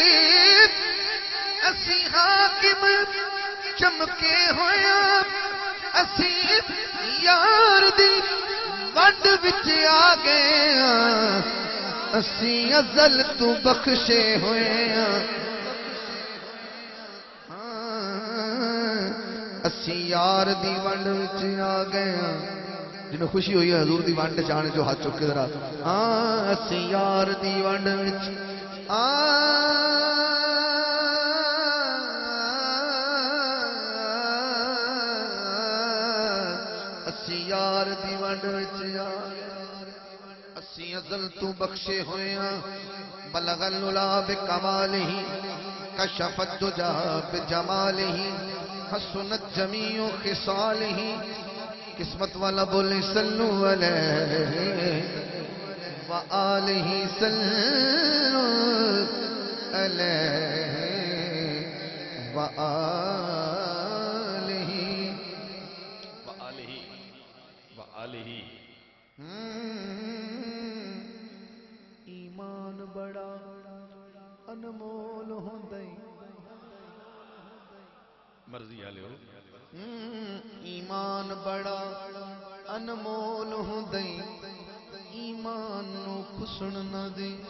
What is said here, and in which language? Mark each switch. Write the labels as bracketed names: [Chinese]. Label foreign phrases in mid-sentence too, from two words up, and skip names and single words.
[Punjabi] اسی حاکم چمکے ہویا اسی یار دی ونڈ وچ آ گئے اسی ازل توں بخشے ہویا اسی یار دی ونڈ وچ آ گئے جنہاں خوشی ہوئی ہے حضور دی ونڈ جانے جو ہتھ چکے ذرا اسی یار دی ونڈ وچ اسی یار دی ونڈ وچ آ اسی ازل توں بخشے ہوئے [Arabic] بلغ العلى بكماله كشف الدجى بجماله حسنت جميع خصاله [Punjabi] قسمت والا بولے [Arabic] صلوا عليه وآله صلوا عليه وآله وآله [Punjabi] ایمان بڑا انمول ہوندا مرضی آلے ہو ایمان بڑا انمول ہوندا ایمان نوں کھسن نہ دے